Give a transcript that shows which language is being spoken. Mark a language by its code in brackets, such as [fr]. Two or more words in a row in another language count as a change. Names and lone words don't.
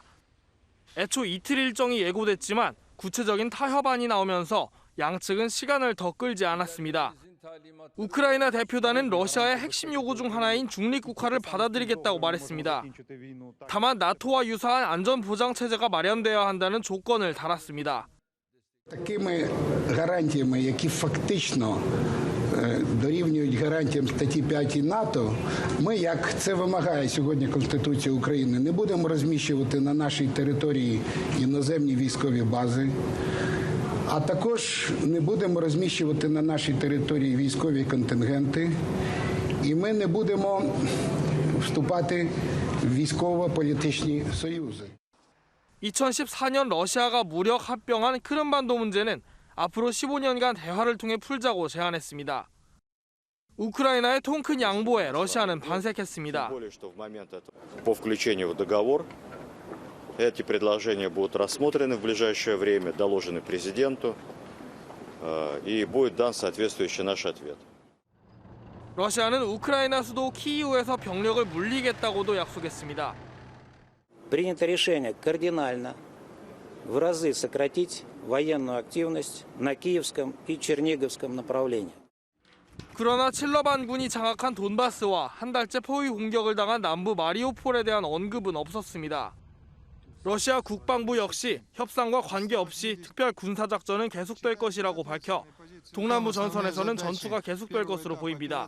[ko] 애초 이틀 일정이 예고됐지만 구체적인 타협안이 나오면서 양측은 시간을 더 끌지 않았습니다. 우크라이나 대표단은 러시아의 핵심 요구 중 하나인 중립국화를 받아들이겠다고 말했습니다. 다만 나토와 유사한 안전보장 체제가 마련되어야 한다는 조건을 달았습니다. [uk] Такими гарантіями, які фактично дорівнюють гарантіям статті 5 НАТО, ми, як це вимагає сьогодні Конституція України, не будемо розміщувати на нашій території іноземні військові бази, а також не будемо розміщувати на нашій території військові контингенти, і ми не будемо вступати в військово-політичні союзи. [ko] 2014년 러시아가 무력 합병한 크림반도 문제는 앞으로 15년간 대화를 통해 풀자고 제안했습니다. 우크라이나의 통 큰 양보에 러시아는 반색했습니다. [ru] По включению в договор эти предложения будут рассмотрены в ближайшее время, доложены президенту, и будет дан соответствующий наш ответ. [ko] 러시아는 우크라이나 수도 키이우에서 병력을 물리겠다고도 약속했습니다. [ru] Принято решение кардинально в разы сократить военную активность на Киевском и Черниговском направлении. [ko] 그러나 칠러반군이 장악한 돈바스와 한 달째 포위 공격을 당한 남부 마리우폴에 대한 언급은 없었습니다. 러시아 국방부 역시 협상과 관계없이 특별 군사작전은 계속될 것이라고 밝혀 동남부 전선에서는 전투가 계속될 것으로 보입니다.